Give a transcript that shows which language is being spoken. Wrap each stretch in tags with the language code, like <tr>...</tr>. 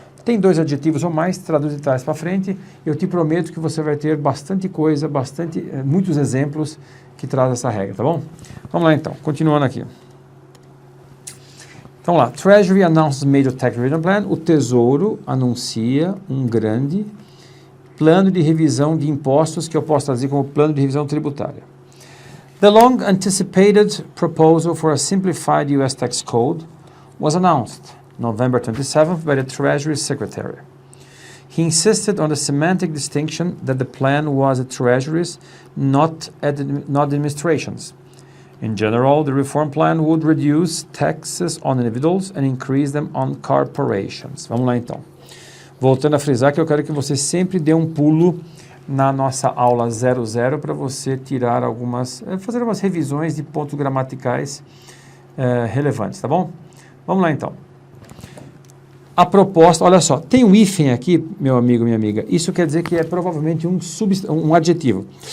<pt>Tem dois adjetivos ou mais, traduz de trás para frente. Eu te prometo que você vai ter bastante coisa, muitos exemplos que trazem essa regra, tá bom? Vamos lá então, continuando aqui. Então lá,</pt> <en>Treasury announces major tax revision plan.</en> <pt>O Tesouro anuncia um grande plano de revisão de impostos, que eu posso traduzir como plano de revisão tributária.</pt> <en>The long anticipated proposal for a simplified US tax code was announced November 27th by the Treasury Secretary. He insisted on the semantic distinction that the plan was a Treasury's, not administration's. In general, the reform plan would reduce taxes on individuals and increase them on corporations.</en> <pt>Vamos lá então. Voltando a frisar que eu quero que você sempre dê um pulo na nossa aula 00 para você tirar fazer algumas revisões de pontos gramaticais relevantes, tá bom? Vamos lá então. A proposta, olha só, tem um hífen aqui, meu amigo, minha amiga, isso quer dizer que é provavelmente um adjetivo.</pt>